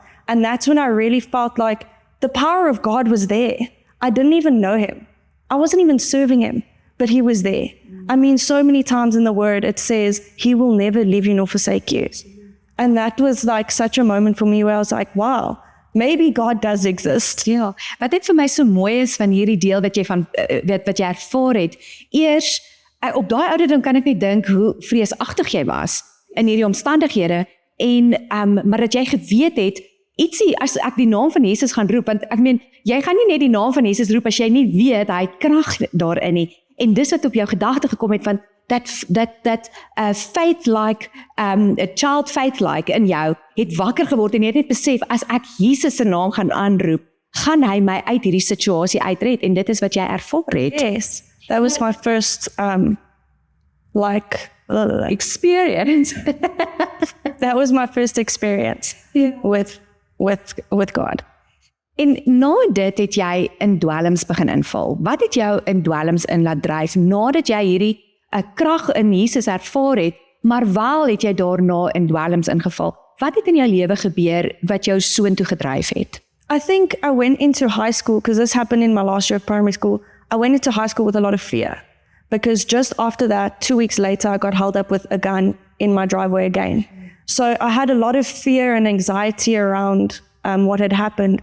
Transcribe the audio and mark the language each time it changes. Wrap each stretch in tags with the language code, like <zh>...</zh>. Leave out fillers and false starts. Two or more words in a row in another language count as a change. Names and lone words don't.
<en>And that's when I really felt like the power of God was there. I didn't even know Him. I wasn't even serving Him, but He was there. I mean, so many times in the Word, it says, He will never leave you nor forsake you. And that was like such a moment for me where I was like, wow, maybe God does exist.</en> <af>Ja, wat net vir my so mooi is van hierdie deel wat jy ervaar het. Eers, op daai ouderdom kan ek net dink hoe vreesagtig jy was in hierdie omstandighede en maar dat jy geweet het ietsie, as ek die naam van Jesus gaan roep, want ek meen, jy gaan nie net die naam van Jesus roep as jy nie weet, hy het krag daarin nie, en dis wat op jou gedagte gekom het van,</af> <en>that faith-like, a child faith-like</en> <af>in jou, het wakker geword en jy het net besef, as ek Jesus se naam gaan aanroep, gaan hy my uit hierdie situasie uitred, en dit is wat jy ervaar het.</af> <en>Yes, that was my first, experience. That was my first experience with God.</en> <af>En na dit het jy in dwelms begin inval. Wat het jou in dwelms in laat dryf, nadat jy hierdie krag in Jesus ervaar het, maar wel het jy daarna in dwelms ingeval? Wat het in jou lewe gebeur wat jou soontoe gedryf het?</af> <en>I think I went into high school, because this happened in my last year of primary school. I went into high school with a lot of fear, because just after that, 2 weeks later, I got held up with a gun in my driveway again. So I had a lot of fear and anxiety around what had happened.</en>